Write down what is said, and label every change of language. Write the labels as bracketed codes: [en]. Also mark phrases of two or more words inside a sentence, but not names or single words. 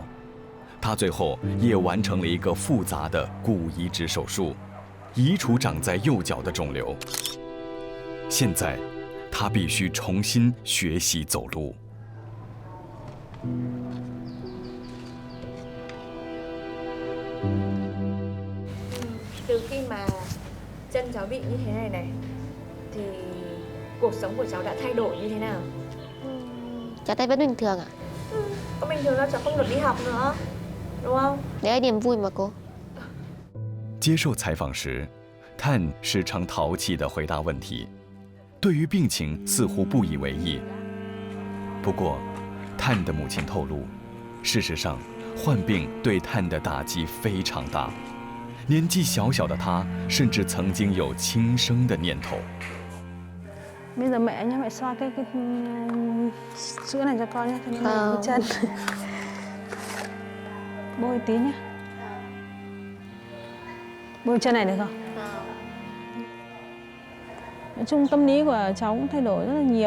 [zh] 他最后也完成了一个复杂的骨移植手术，移除长在右脚的肿瘤。现在，他必须重新学习走路。 [vi] Từ khi mà chân cháu bị như thế này thì cuộc sống của cháu đã thay đổi như thế nào? cháu thấy vẫn bình thường ạ. Có bình thường đâu, cháu không được đi học nữa, đúng không? Đấy là niềm vui mà cô. [zh] 接受采访时，探时常淘气地回答问题，对于病情似乎不以为意。不过，探的母亲透露，事实上，患病对探的打击非常大。年纪小小的他，甚至曾经有轻生的念头。 [vi] Bây giờ mẹ nhá, mẹ xoa cái sữa này cho con nhé, cho nó cái chân. Bôi tí nhé. Bôi chân này được không? Nói chung tâm lý của cháu cũng thay đổi rất là nhiều.